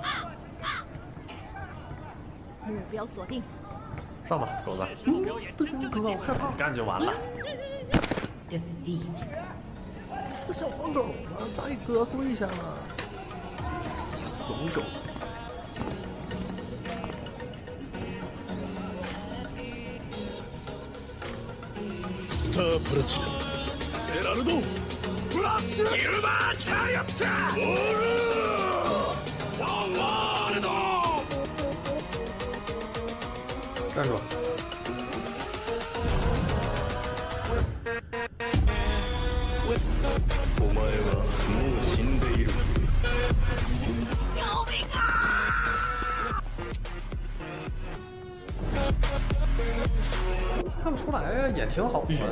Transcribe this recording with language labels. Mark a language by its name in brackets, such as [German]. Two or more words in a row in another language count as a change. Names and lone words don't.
[Chinese] 目标锁定，上吧，狗子。不行，哥，我害怕。干就完了。 Defeat。小黄狗，咱给哥跪下了。怂狗。 [Japanese] スタープラチナエラルドフラッシュシルバーチャリオットオールワンワールド [Chinese] 站住！ [Japanese] お前はもう死んでいる。 [Chinese] 救命啊！看不出来呀，也挺好的。